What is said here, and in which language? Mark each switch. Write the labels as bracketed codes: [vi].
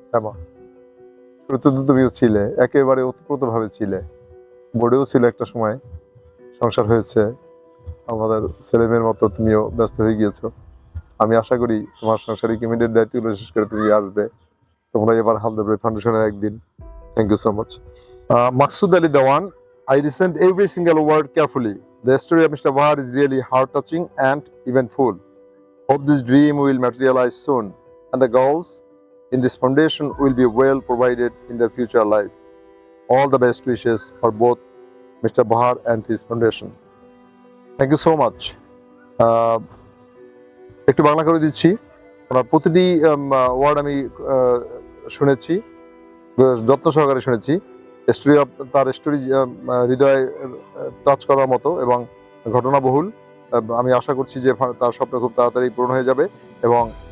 [bn] হ্যাঁ মা, তুমিও ছিলে, একেবারে ওতপ্রোত ভাবে ছিলে, বোর্ডেও ছিল একটা সময়, সংসার হয়েছে, আমাদের ছেলে মেয়ের মতো তুমিও ব্যস্ত হয়ে গিয়েছো। আমি আশা করি তোমার সংসারিক ইমিডিয়েট দায়িত্বগুলো শেষ করে তুমি আসবে, তোমরা এবার হাল দেবে ফাউন্ডেশনের একদিন। [en] Thank you so much. Maksud Ali Dewan, I listened every single word carefully. The story of Mr. Bahar is really heart-touching and eventful. Hope this dream will materialize soon, and the goals in this foundation will be well provided in their future life. All the best wishes for both Mr. Bahar and his foundation. Thank you so much. [bn] একটু বাংলা করে দিচ্ছি, ওনার প্রতিটি word আমি শুনেছি, যত্ন সহকারে শুনেছি। তার স্টোরি হৃদয়ে টাচ করার মতো এবং ঘটনাবহুল। আমি আশা করছি যে তার স্বপ্ন খুব তাড়াতাড়ি পূরণ হয়ে যাবে এবং